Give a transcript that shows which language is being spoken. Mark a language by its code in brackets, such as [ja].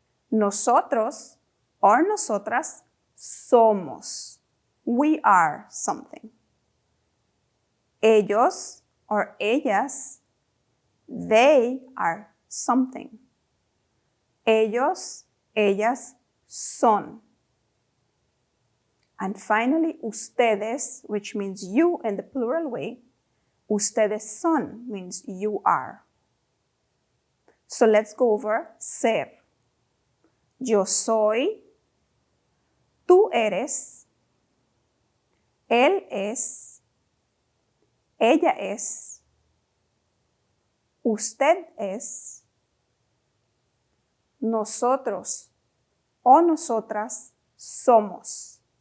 [es] Nosotros [en] or [es] nosotras somos. [en] We are something. [es] Ellos or ellas, [en] they are something. [es] Ellos, ellas son. [en] And finally, ustedes, which means you in the plural way, [es] ustedes son [en] means you are. So let's go over ser. [es] Yo soy, tú eres, él es, ella es, usted es, nosotros o nosotras somos.